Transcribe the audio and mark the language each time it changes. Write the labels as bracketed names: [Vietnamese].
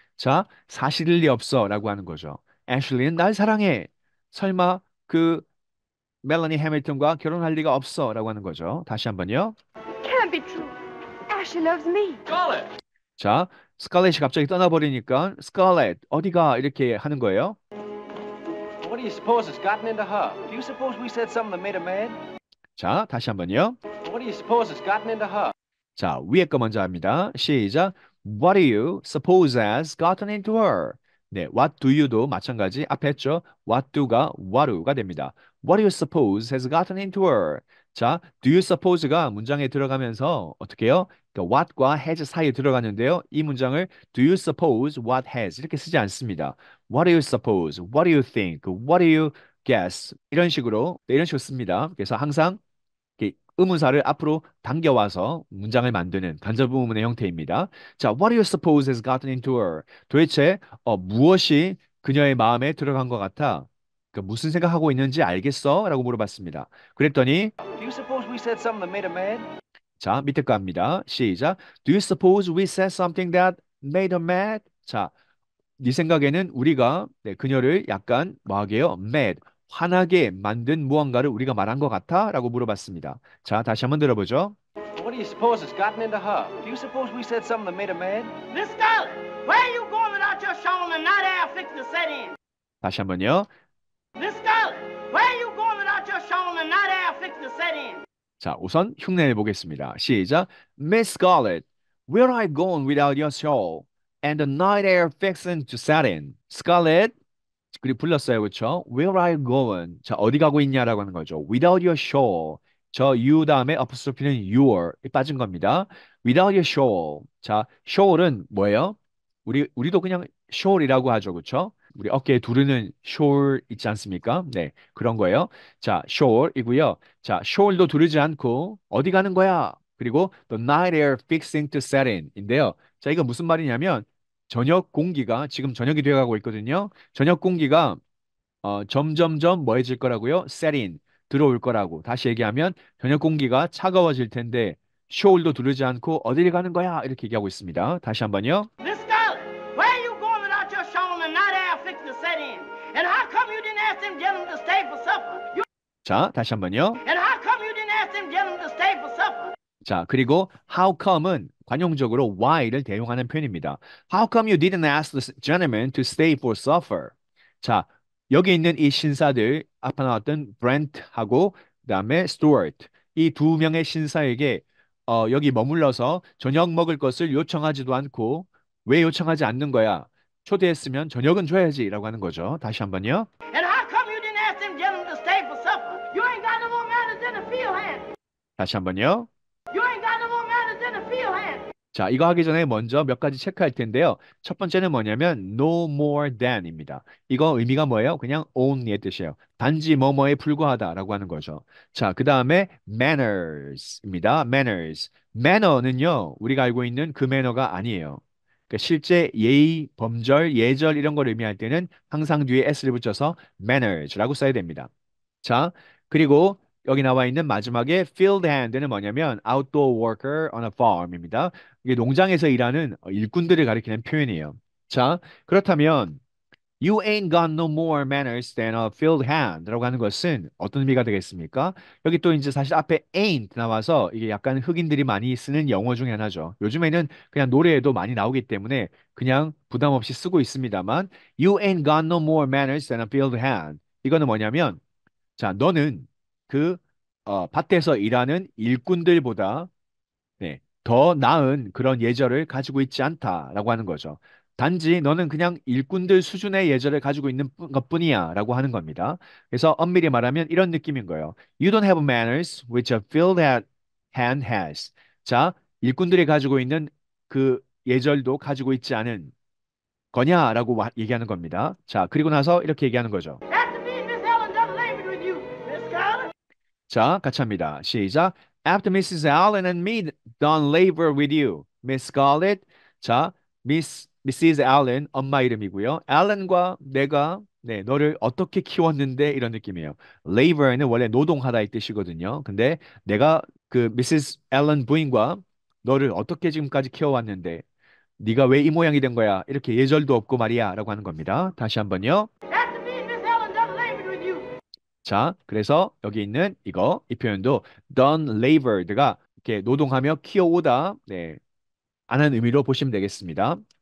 [Korean] 자, 사실일 리 없어 라고 하는 거죠. 애슐리는 날 사랑해. 설마 그 멜러니 해밀턴과 결혼할 리가 없어 라고 하는 거죠. 다시 한번요. [English] Can't be true. Ashley loves me. Scarlett. [Korean] 자, 스칼렛이 갑자기 떠나버리니까 스칼렛 어디가 이렇게 하는 거예요. [English] What do you suppose has gotten into her? Do you suppose we said something that made her mad? [Korean] 자, 다시 한번요. [English] What do you suppose has gotten into her? [Korean] 자, 위에 거 먼저 합니다. 시작. [English] What do you suppose has gotten into her? [Korean] 네, [English] what do you [Korean] 도 마찬가지 앞에 했죠. [English] what do가 what do가 [Korean] 됩니다. [English] What do you suppose has gotten into her? [Korean] 자, do you suppose가 문장에 들어가면서 어떻게 해요? 그러니까 what과 has 사이에 들어가는데요. 이 문장을 [English] do you suppose what has [Korean] 이렇게 쓰지 않습니다. [English] What do you suppose? What do you think? What do you guess? [Korean] 이런 식으로 네, 이런 식으로 씁니다. 그래서 항상 이렇게 의문사를 앞으로 당겨와서 문장을 만드는 간접의문의 형태입니다. [English] 자, what do you suppose has gotten into her? [Korean] 도대체 무엇이 그녀의 마음에 들어간 것 같아? 그러니까 무슨 생각하고 있는지 알겠어? 라고 물어봤습니다. 그랬더니 [English] Do you suppose we said something that made her mad? [Korean] 자, 밑에 거 합니다. 시작. [English] Do you suppose we said something that made her mad? [Korean] 자, 네 생각에는 우리가 네, 그녀를 약간 뭐하게 요 mad, 화나게 만든 무언가를 우리가 말한 것 같아? 라고 물어봤습니다. 자, 다시 한번 들어보죠. [English] What do you suppose has gotten into her? Do you suppose we said something that made her mad? Miss Scarlett, where are you going without your shawl and night air fixed to set in? [Korean] 다시 한번요. [English] Miss Scarlett, where are you going without your shawl and night air fixed to set in? [Korean] 자, 우선 흉내를 보겠습니다. 시작. [English] Miss Scarlett, where are you going without your shawl and the night air fixing to set in? [Korean] Scarlett, 그리고 불렀어요, 그렇죠? [English] Where are you going? [Korean] 자, 어디 가고 있냐라고 하는 거죠. [English] Without your shawl. [Korean] 저 you 다음에 어퍼스트로피는 your 빠진 겁니다. Without your shawl. 자, shawl은 뭐예요? 우리도 그냥 shoul이라고 하죠. 그렇죠? 우리 어깨에 두르는 shoul 있지 않습니까? 네, 그런 거예요. 자, shoul이고요. 자, shoul도 두르지 않고 어디 가는 거야? 그리고 [English] the night air fixing to set in인데요. [Korean] 자, 이거 무슨 말이냐면 저녁 공기가 지금 저녁이 되어가고 있거든요. 저녁 공기가 점점점 뭐해질 거라고요? set in 들어올 거라고. 다시 얘기하면 저녁 공기가 차가워질 텐데 shoul도 두르지 않고 어디를 가는 거야? 이렇게 얘기하고 있습니다. 다시 한번요. [English] Miss Scarlett, where are you going without your shawl and the night air fixing to set in? And how come you didn't ask them gentlemen to stay for supper? [Korean] 자, 다시 한번요. [English] And how come you didn't ask them gentlemen to stay for supper? [Korean] 자, 그리고 how come은 관용적으로 why를 대용하는 표현입니다. [English] How come you didn't ask the gentleman to stay for supper? [Korean] 자, 여기 있는 이 신사들 아까 나왔던 브렌트하고 그다음에 스튜어트 이 두 명의 신사에게 여기 머물러서 저녁 먹을 것을 요청하지도 않고 왜 요청하지 않는 거야? 초대했으면 저녁은 줘야지라고 하는 거죠. 다시 한번요. [English] And how come you didn't ask them gentlemen to stay for supper? You ain't got no more manners than a field hand. [Korean] 다시 한번요. [English] You ain't got no more manners than a field hand. [Korean] 자, 이거 하기 전에 먼저 몇 가지 체크할 텐데요. 첫 번째는 뭐냐면 no more than입니다. 이거 의미가 뭐예요? 그냥 only의 뜻이에요. 단지 뭐뭐에 불과하다라고 하는 거죠. 자, 그 다음에 manners입니다. manners. manner는요, 우리가 알고 있는 그 매너가 아니에요. 그러니까 실제 예의, 범절, 예절 이런 걸 의미할 때는 항상 뒤에 s를 붙여서 manners라고 써야 됩니다. 자, 그리고 여기 나와 있는 마지막에 field hand는 뭐냐면 [English] outdoor worker on a farm [Korean] 입니다. 이게 농장에서 일하는 일꾼들을 가리키는 표현이에요. 자, 그렇다면 [English] You ain't got no more manners than a field hand [Korean] 라고 하는 것은 어떤 의미가 되겠습니까? 여기 또 이제 사실 앞에 ain't 나와서 이게 약간 흑인들이 많이 쓰는 영어 중에 하나죠. 요즘에는 그냥 노래에도 많이 나오기 때문에 그냥 부담 없이 쓰고 있습니다만 [English] You ain't got no more manners than a field hand. [Korean] 이거는 뭐냐면 자, 너는 그 밭에서 일하는 일꾼들보다 네, 더 나은 그런 예절을 가지고 있지 않다라고 하는 거죠. 단지 너는 그냥 일꾼들 수준의 예절을 가지고 있는 것뿐이야라고 하는 겁니다. 그래서 엄밀히 말하면 이런 느낌인 거예요. [English] You don't have manners which a field hand has. [Korean] 자, 일꾼들이 가지고 있는 그 예절도 가지고 있지 않은 거냐라고 얘기하는 겁니다. 자, 그리고 나서 이렇게 얘기하는 거죠. [English] After me and Miss Ellen done labored with you, Miss Scarlett. [Korean] 자, 같이 합니다. 시작. [English] After Mrs. Allen and me done labor with you, Miss Scarlett. [Korean] 자, Mrs. Allen 엄마 이름이고요. Allen과 내가 너를 어떻게 키웠는데 이런 느낌이에요. labor는 원래 노동하다 이 뜻이거든요. 근데 내가 그 Mrs. Allen 부인과 너를 어떻게 지금까지 키워왔는데 네가 왜 이 모양이 된 거야? 이렇게 예절도 없고 말이야라고 하는 겁니다. 다시 한번요. [English] After me and Miss Ellen done labored with you. [Korean] 자, 그래서 여기 있는 이 표현도 done labored가 이렇게 노동하며 키워오다, 안 한 의미로 보시면 되겠습니다.